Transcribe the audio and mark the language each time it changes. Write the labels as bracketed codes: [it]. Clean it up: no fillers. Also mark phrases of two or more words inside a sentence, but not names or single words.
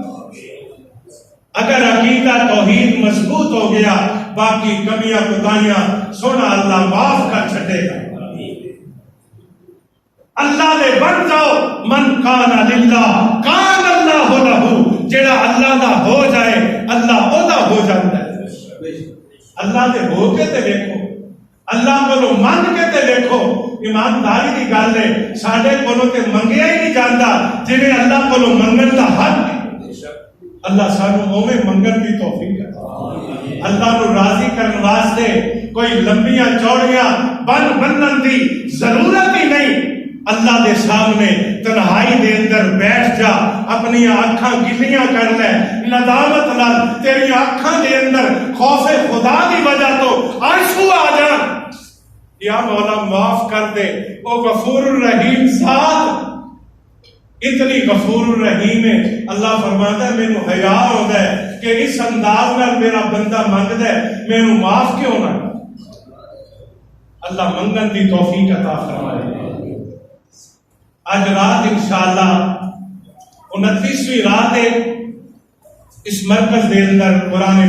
[ur] اگر عقیدہ توحید مضبوط ہو گیا باقی کمیاں کوتاہیاں سونا اللہ معاف کر چھٹے گا۔ [pa] اللہ دے بن جاؤ، [ar] من کان للہ کان اللہ لہ، [pa] جڑا اللہ دا ہو جائے اللہ او دا ہو جاتا ہے۔ اللہ دے ہو کے تے دیکھو، اللہ کو من کے تے دیکھو، ایمانداری دی گل ہے، ساڈے کولوں تے منگیا ہی نہیں جاندا جنہیں اللہ کو منگن دا حق ہے۔ اللہ سانو اوویں منگن دی توفیق عطا، اللہ نو راضی کرن واسطے کوئی لمبیاں چوڑیاں بنن دی ضرورت ہی نہیں۔ اللہ دے سامنے تنہائی دے اندر بیٹھ جا، اپنی آنکھاں گلیاں کر لے، ندامت نال تیری آنکھاں دے اندر خوف خدا دی وجہ تو آنسو آ جان، یا مولا معاف کر دے۔ او غفور الرحیم ذات اتنی غفور الرحیم ہے، اللہ فرماتا ہے مینوں حیا ہوندا ہے کہ اس انداز نال میرا بندہ منگدا ہے مینوں معاف کیوں نہ۔ اللہ منگن دی توفیق عطا فرمائے۔ آج رات انشاءاللہ 29ویں رات ہے اس مرکز دے اندر قرآن